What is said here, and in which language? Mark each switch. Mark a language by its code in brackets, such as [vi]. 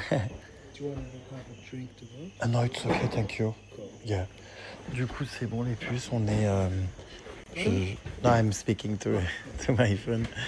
[en] Do you want to have a drink to go? No, it's okay, thank you. Cool. Yeah. [fr] Du coup, c'est bon les puces, on est... [en] No, I'm speaking to my phone.